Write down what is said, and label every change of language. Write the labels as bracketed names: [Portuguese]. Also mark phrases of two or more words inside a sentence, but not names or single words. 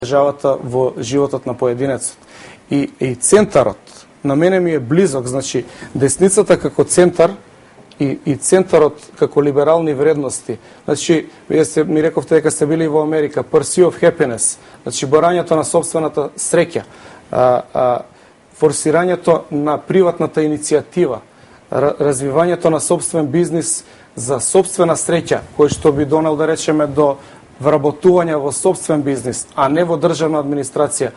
[Macedonian] државата во животот на поединецот. И центарот на мене ми е близок, значи десницата како центар и центарот како либерални вредности. Значи, вие ми рековте дека сте били во Америка, [English] pursuit of happiness, [Macedonian] значи борањето на собствената среќа, форсирањето на приватната иницијатива, развивањето на собствен бизнис за собствена среќа, кој што би донел, да речеме, до вработување во собствен бизнис, а не во државна администрација.